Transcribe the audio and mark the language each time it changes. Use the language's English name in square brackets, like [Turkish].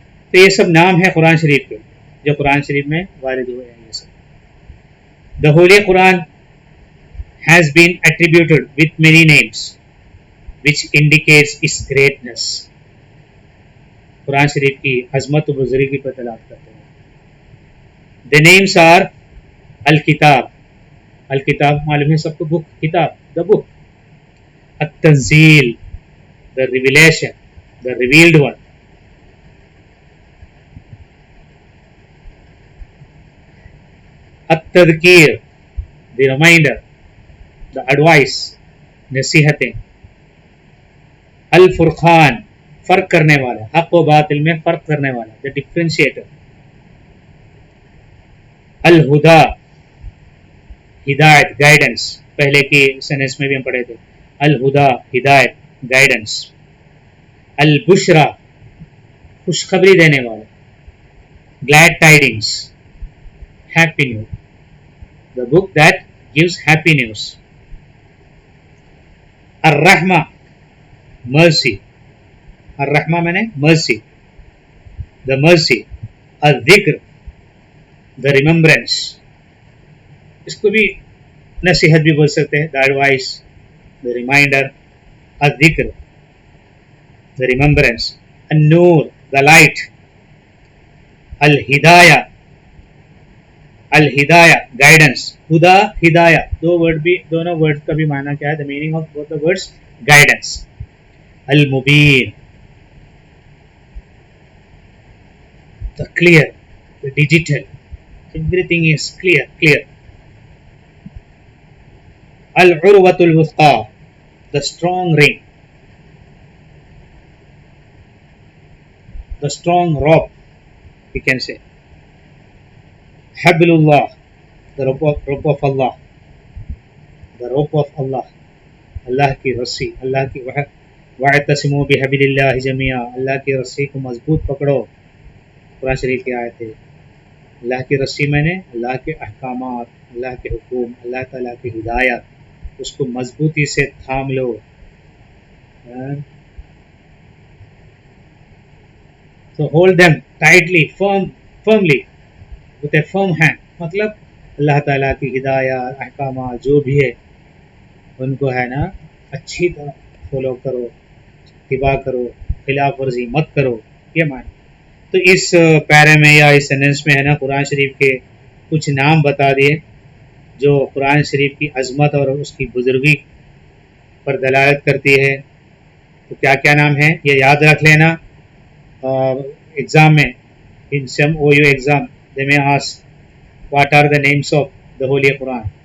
[Urdu] تو یہ سب نام ہیں قرآن شریف کے جو قرآن شریف میں وارد ہوئے ہیں. یہ سب [English] The Holy Quran has been attributed with many names which indicates its greatness. [Urdu] قرآن شریف کی عظمت و بزرگی پر دلالت کرتے ہیں. [English] The names are [Urdu] الکتاب، الکتاب معلوم ہے سب کو، بک، کتاب، [English] the book. التنزیل، the revelation, the revealed one. التذکیر، the reminder, the advice، نصیحتیں. [Urdu] الفرقان، فرق کرنے والا، حق و باطل میں فرق کرنے والا، [English] the differentiator. [Urdu] الہدا، ہدایت، گائیڈنس. پہلے کی سینس میں بھی ہم پڑھے تھے. الہدا، ہدایت، گائیڈنس. [English] البشرا، [Urdu] خوشخبری دینے والا، [English] glad tidings، happy news, the book that gives happy news. الرحمہ، mercy، الرحمہ [Urdu] میں نے [English] mercy، the mercy. [Urdu] الذکر، [English] the remembrance، [Urdu] اس کو بھی نصیحت بھی بول سکتے ہیں، [English] the advice، the reminder. الذکر، the remembrance. النور، the light. الہدایہ، الہدایہ، guidance. [Urdu] ہدا، ہدایہ، دونوں ورڈ کا بھی معنی کیا ہے؟ [English] the meaning of both the words guidance. المبین، the clear, the digital. Everything is clear. العروۃ الوثقی، the strong ring, the strong rope, we can say. حبل اللہ، the rope of Allah, the rope of Allah. [Urdu] اللہ کی رسی، اللہ کی [Arabic] وَاعْتَصِمُوا بِحَبْلِ اللَّهِ جَمِيعًا، [Urdu] اللہ کی رسی کو مضبوط پکڑو. قرآن شریف کی آیت ہے. اللہ کی رسی میں نے اللہ کے احکامات، اللہ کے حکم، اللہ تعالیٰ کی ہدایت، اس کو مضبوطی سے تھام لو. [English] So hold them tightly firmly with a firm hand. [Urdu] مطلب اللہ تعالیٰ کی ہدایات احکامات جو بھی ہے ان کو ہے نا اچھی طرح فالو کرو، اتباع کرو، خلاف ورزی مت کرو، یہ معنی. تو اس پیرے میں یا اس سینٹنس میں ہے نا قرآن شریف کے کچھ نام بتا دیے جو قرآن شریف کی عظمت اور اس کی بزرگی پر دلالت کرتی ہے. تو کیا کیا نام ہیں یہ یاد رکھ لینا. ایگزام میں [English] in some OU exam they may ask what are the names of the Holy Quran.